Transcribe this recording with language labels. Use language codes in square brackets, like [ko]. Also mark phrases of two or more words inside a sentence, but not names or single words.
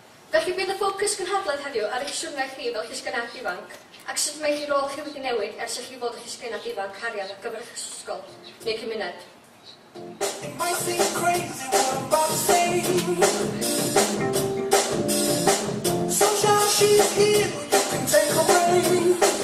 [cy] Felly bydd y ffocws gynhadledd heddiw ar eich siwrnau chi fel llysgynad ifanc, ac sut mae eich rôl chi wedi newid ers i chi fod yn llysgynad ifanc harian ar gyfer eich ysgol neu cymuned. [en] It might seem crazy what I'm about to say. Sunshine, she's here, you can take her away.